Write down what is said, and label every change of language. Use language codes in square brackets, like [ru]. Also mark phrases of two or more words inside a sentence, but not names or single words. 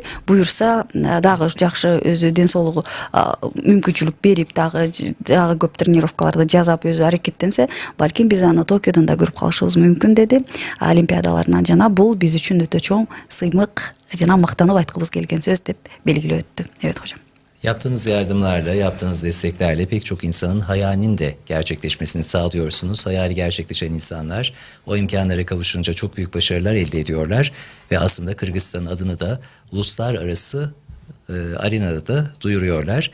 [ky] Буюрса дагы жакшы өзү ден соолугу мүмкүнчүлүк берип, дагы көп тренировкаларды жасап өзү аракеттенсе, балким биз аны Токиодон да көрүп калышыбыз мүмкүн деди. Олимпиадаларынан жана бул биз үчүн өтө чоң сыймык жана мактанып айткыбыз келген сөз деп белгилеп өттү. [tr] Evet hocam. Yaptığınız yardımlarla, yaptığınız desteklerle pek çok insanın hayalinin de gerçekleşmesini sağlıyorsunuz. Hayali gerçekleşen insanlar o imkanlara kavuşunca çok büyük başarılar elde ediyorlar. Ve aslında Kırgızistan'ın adını da uluslararası arenada da duyuruyorlar.